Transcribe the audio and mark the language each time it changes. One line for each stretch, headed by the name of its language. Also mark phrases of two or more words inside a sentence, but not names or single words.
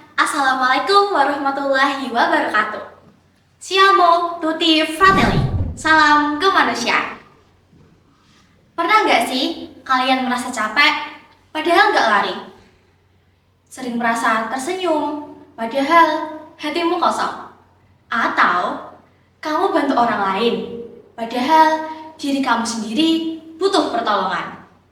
Arabic: Assalamualaikum warahmatullahi wabarakatuh.
Italian: Siamo tutti fratelli.
Indonesian: Salam kemanusiaan. Pernah nggak sih kalian merasa capek padahal nggak lari? Sering merasa tersenyum padahal hatimu kosong? Atau kamu bantu orang lain padahal diri kamu sendiri butuh pertolongan?